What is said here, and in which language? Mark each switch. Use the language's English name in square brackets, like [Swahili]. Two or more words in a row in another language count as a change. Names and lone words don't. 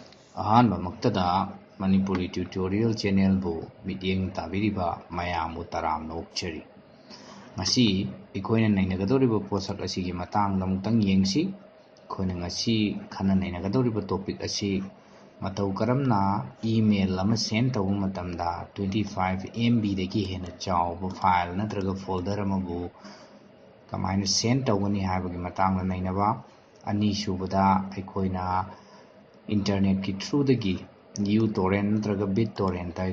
[Manipuri] ꯑꯍꯥꯟꯕ ꯃꯛꯇꯗ Manipuri [English] tutorial channel [Manipuri] bu mityeng tabiriba mayamu taramna okchari. Ngasi ikoina nainagadoriba posak asigi matangda muktang yengsi koina ngasi khana nainagadoriba topic asi matau karamna email lama send tawu matamda 25 MB dagi hena chawba file natraga folder amabu kamaina send tawani haibagi matangda nainaba ani subada ikoina internet ki through dagi uTorrent natraga BitTorrent ta